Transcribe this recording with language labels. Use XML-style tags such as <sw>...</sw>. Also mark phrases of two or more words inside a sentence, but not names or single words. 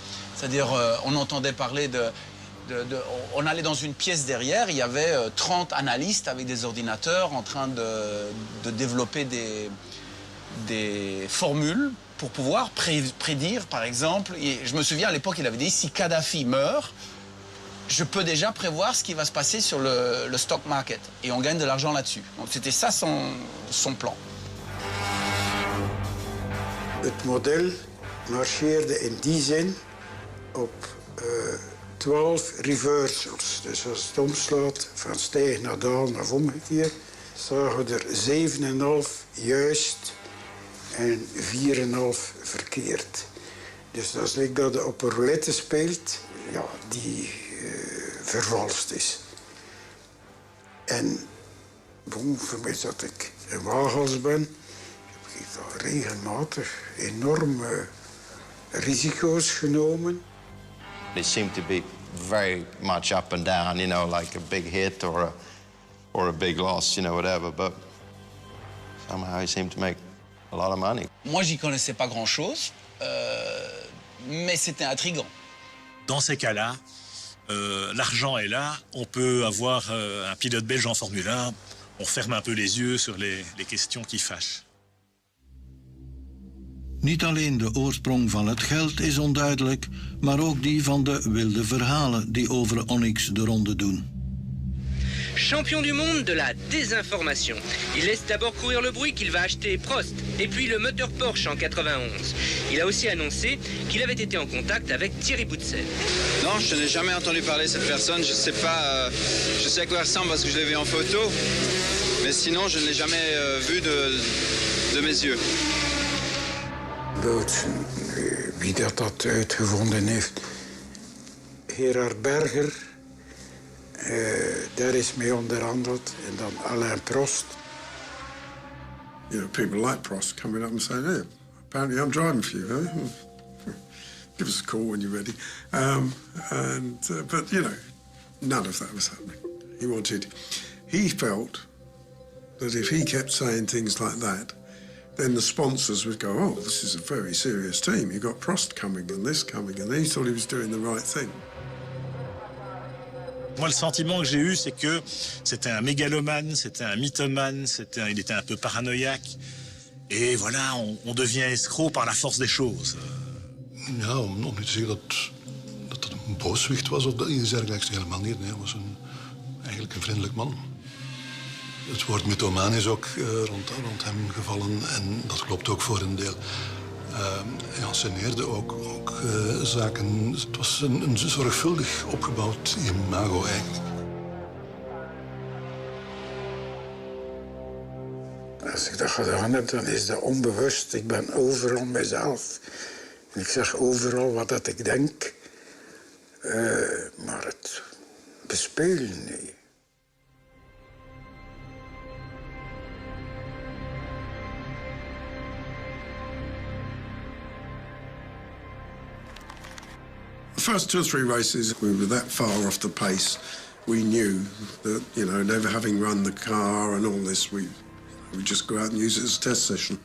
<fr>C'est-à-dire, on entendait parler on allait dans une pièce derrière, il y avait 30 analystes avec des ordinateurs en train de développer des formules pour pouvoir prédire, par exemple. Et je me souviens, à l'époque, il avait dit, si Kadhafi meurt, je peux déjà prévoir ce qui va se passer sur le</fr> <en>stock market.</en> <fr>Et on gagne de l'argent là-dessus. Donc c'était ça son plan.</fr> <nl>Het model marcheerde in die zin op 12 reversals. Dus als het omslaat van stijg naar daal naar omgekeerd, zagen we er 7,5 juist en 4,5 verkeerd. Dus dat is like dat je op een roulette speelt, ja, die vervalst is. En bon, vermits dat ik een waaghals ben, heb ik daar regelmatig enorme risico's genomen.</nl> <en>They seemed to be very much up and down, you know, like a big hit or a big loss, you know, whatever. But somehow he seemed to make a lot of money.</en> <fr>Moi, j'y connaissais pas grand-chose, mais c'était intriguant. Dans ces cas-là, l'argent est là. On peut avoir un pilote belge en Formule 1. On ferme un peu les yeux sur les questions qui fâchent.</fr> <nl>Niet alleen de oorsprong van het geld is onduidelijk, maar ook die van de wilde verhalen die over Onyx de ronde doen.</nl> <fr>Champion du monde de la désinformation. Il laisse d'abord courir le bruit qu'il va acheter Prost et puis le moteur Porsche en 91. Il a aussi annoncé qu'il avait été en contact avec Thierry Boutsen. Non, je n'ai jamais entendu parler de cette personne. Je sais pas, je sais à quoi elle ressemble parce que je l'ai vu en photo. Mais sinon, je ne l'ai jamais vu de mes yeux.</fr> <nl>Boutsen, wie dat uitgevonden heeft. Gerard Berger, daar is mee onderhandeld. En dan Alain Prost.</nl> <en>You know, people like Prost coming up and saying, hey, apparently I'm driving for you, huh? Give us a call when you're ready. But, you know, none of that was happening. He felt that if he kept saying things like that, then the sponsors would go, oh, this is a very serious team. You've got Prost coming and this coming. And he thought he was doing the right thing.</en> <fr>Moi, le sentiment que j'ai eu, c'est que c'était un mégalomane, c'était un mythomane, il était un peu paranoïaque. Et voilà, on devient escroc par la force des choses.</fr> <nl>Ja, om niet te zeggen dat het een booswicht was of iets dergelijks, helemaal niet. Nee, hij was eigenlijk een vriendelijk man. Het woord mythomaan is ook rond hem gevallen en dat klopt ook voor een deel. Hij anceneerde ook zaken. Het was een zorgvuldig opgebouwd imago eigenlijk. Als ik dat gedaan heb, dan is dat onbewust. Ik ben overal mezelf. En ik zeg overal wat dat ik denk. Maar het bespelen, nee.</nl> <en>The first 2 or 3 races, we were that far off the pace. We knew that, you know, never having run the car and all this, we just go out and use it as a test session.</en>